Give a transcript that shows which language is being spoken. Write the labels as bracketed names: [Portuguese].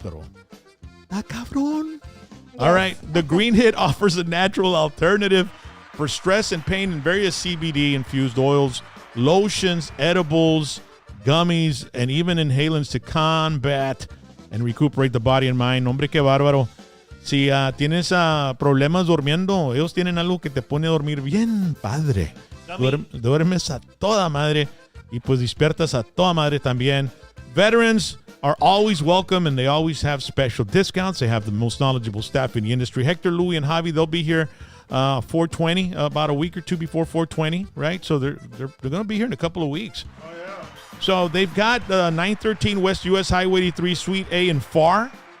[Spanish] Pero, cabrón. [English] All right. The Green Hit offers a natural alternative for stress and pain in various CBD infused oils, lotions, edibles, gummies, and even inhalants to combat and recuperate the body and mind. [Spanish] Hombre, qué bárbaro. Si tienes problemas durmiendo, ellos tienen algo que te pone a dormir bien padre. Duermes a toda madre y pues despiertas a toda madre también. [English] Veterans are always welcome, and they always have special discounts. They have the most knowledgeable staff in the industry. Hector, Louie, and Javi, they'll be here 420, about a week or two before 420, right? So they're going to be here in a couple of weeks. So they've got 913 West US Highway 83, Suite A in FAR.